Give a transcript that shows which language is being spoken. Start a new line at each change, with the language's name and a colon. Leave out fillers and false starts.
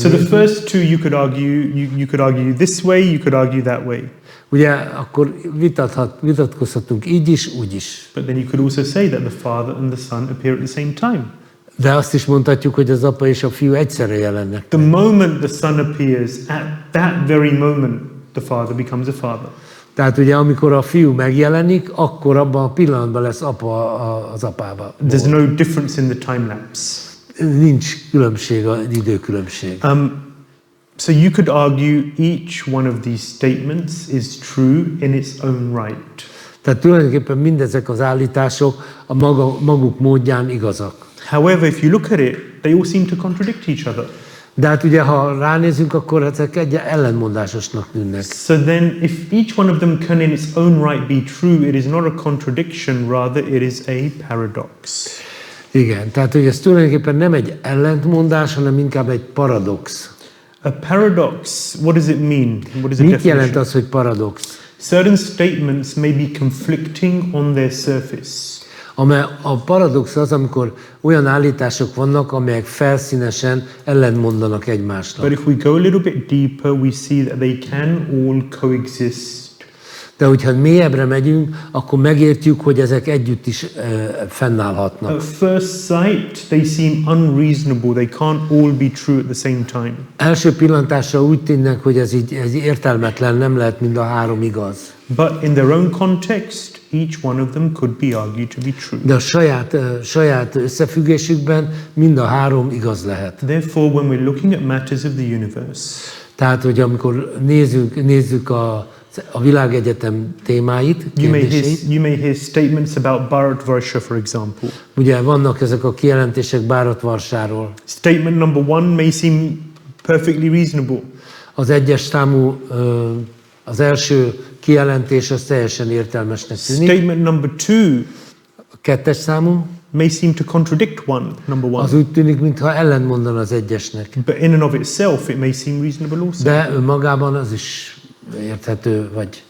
English: So the first two, you could argue this way, you could argue that way.
Hungarian: Ugye akkor vitatkozhatunk így is, úgy is.
English: But then you could also say that the father and the son appear at the same time.
Hungarian: De azt is mondhatjuk, hogy az apa és a fiú egyszerre jelennek.
English: The moment the son appears, at that very moment, the father becomes a father.
Hungarian: Tehát ugye amikor a fiú megjelenik, akkor abban a pillanatban lesz apa az apába.
English: There's no difference in the time lapse.
Hungarian: Nincs különbség, az időkülönbség.
English: So you could argue each one of these statements is true in its own right.
Hungarian: Tehát tulajdonképpen mindezek az állítások a maguk módján igazak.
English: However, if you look at it, they all seem to contradict each other.
Hungarian: De hát ugye, ha ránézünk, akkor ezek ellentmondásosnak tűnnek.
English: So then, if each one of them can in its own right be true, it is not a contradiction, rather it is a paradox.
Hungarian: Igen, tehát hogy ez tulajdonképpen nem egy ellentmondás, hanem inkább egy paradox.
English: A paradox, what does it mean? What is the
Hungarian: Mit
English: definition?
Hungarian: jelent az, hogy paradox?
English: Certain statements may be conflicting on their surface.
Hungarian: A paradox az, amikor olyan állítások vannak, amelyek felszínesen ellentmondanak egymásnak.
English: But if we go a little bit deeper, we see that they can all coexist.
Hungarian: De hogyha mélyebbre megyünk, akkor megértjük, hogy ezek együtt is fennállhatnak.
English: At first sight, they seem unreasonable. They can't all be true at the same time.
Hungarian: Első pillantásra úgy tűnnek, hogy ez értelmetlen, nem lehet mind a három igaz.
English: But in their own context, each one of them could be argued to be true.
Hungarian: De a saját összefüggésükben mind a három igaz lehet.
English: Therefore, when we're looking at matters of the universe,
Hungarian: Tehát, hogy amikor nézzük a világegyetem témáit,
English: you may hear statements about Bharatvarsha, for example.
Hungarian: Ugye vannak ezek a kijelentések Bharatvarsáról.
English: Statement number 1 may seem perfectly reasonable.
Hungarian: Az egyes számú, az első kijelentés az teljesen értelmesnek tűnik.
English: Statement number 2
Hungarian: A kettes számú
English: may seem to contradict number 1.
Hungarian: az úgy tűnik, mintha ellentmondana az egyesnek.
English: But in and of itself, it may seem reasonable also.
Hungarian: De önmagában az is érthető, vagy